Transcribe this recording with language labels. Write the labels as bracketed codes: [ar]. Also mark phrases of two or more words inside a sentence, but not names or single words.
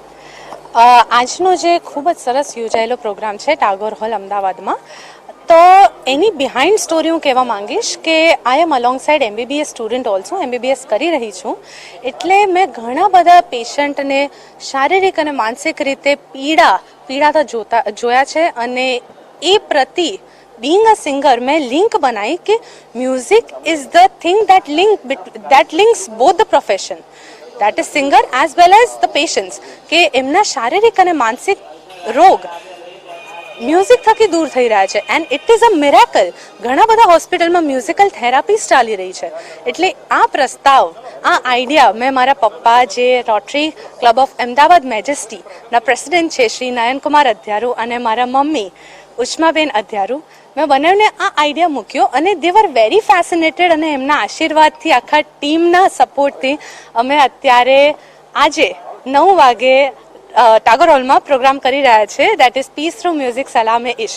[gu] આજનો જે ખૂબ જ સરસ યોજાયેલો પ્રોગ્રામ છે ટાગોર હોલ અમદાવાદમાં, તો એની [en] behind story [gu] હું કહેવા માંગીશ કે [en] I am alongside MBBS student also, [gu] MBBS કરી રહી છું. એટલે મેં ઘણા બધા પેશન્ટને શારીરિક અને માનસિક રીતે પીડાતા જોયા છે અને એ પ્રતિ [en] being a singer [gu] મેં લિંક બનાવી કે [en] music is the thing that links both the profession, that is singer as well as the patients, [gu] કે એમના શારીરિક અને માનસિક રોગ મ્યુઝિક થકી દૂર થઈ રહ્યા છે [en] and it is a miracle. [gu] ઘણા બધા હોસ્પિટલમાં [en] musical therapies [gu] ચાલી રહી છે. એટલે આ પ્રસ્તાવ, આ આઈડિયા મેં મારા પપ્પા જે રોટરી ક્લબ ઓફ અમદાવાદ મેજેસ્ટીના પ્રેસિડેન્ટ છે શ્રી નયનકુમાર અધ્યારુ અને મારા મમ્મી ઉષ્માબેન અધ્યારુ, મેં બંનેને આ આઈડિયા મૂક્યો અને [en] they were very fascinated [gu] અને એમના આશીર્વાદથી, આખા ટીમના સપોર્ટથી અમે અત્યારે આજે 9 વાગે ટાગોર હોલમાં પ્રોગ્રામ કરી રહ્યા છે, [en] that is peace through music [gu] સલામે ઇશ્ક.